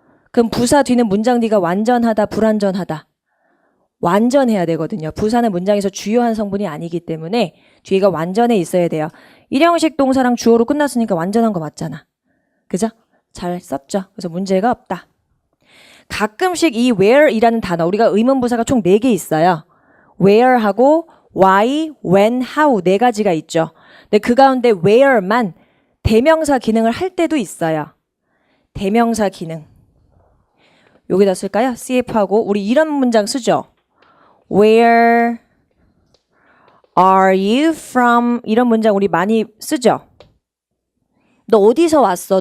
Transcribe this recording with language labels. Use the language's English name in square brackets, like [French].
[Korean] 그럼 부사 뒤는 문장 뒤가 완전하다, 불완전하다. 완전해야 되거든요. 부사는 문장에서 주요한 성분이 아니기 때문에 뒤가 완전해 있어야 돼요. 일형식 동사랑 주어로 끝났으니까 완전한 거 맞잖아. 그죠? 잘 썼죠? 그래서 문제가 없다. 가끔씩 이 where이라는 단어, 우리가 의문부사가 총 4개 있어요. where하고 why, when, how 4가지가 있죠. 근데 그 가운데 where만 대명사 기능을 할 때도 있어요. 대명사 기능. 여기다 쓸까요? CF하고 우리 이런 문장 쓰죠. [English] Where are you from? [Korean] 이런 문장 우리 많이 쓰죠. 너 어디서 왔어?